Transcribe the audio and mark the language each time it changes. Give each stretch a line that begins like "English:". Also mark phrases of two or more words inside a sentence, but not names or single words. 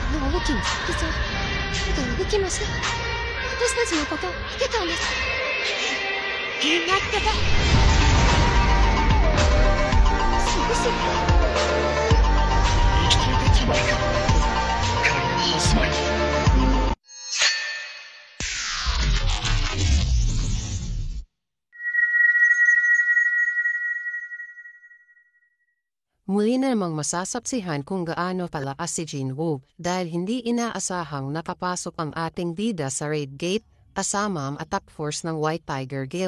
Japanese: 動きます。実は手が動きます。私たちのことを見てたんです。待ってて。そうし生きていたつもりか。彼の始まり。
Filipino: Muli na namang masasapsihan kung gaano palakas si Jinwoo dahil hindi inaasahang nakapasok ang ating bida sa Red Gate kasama ang
English: attack force
Filipino: ng White Tiger Guild.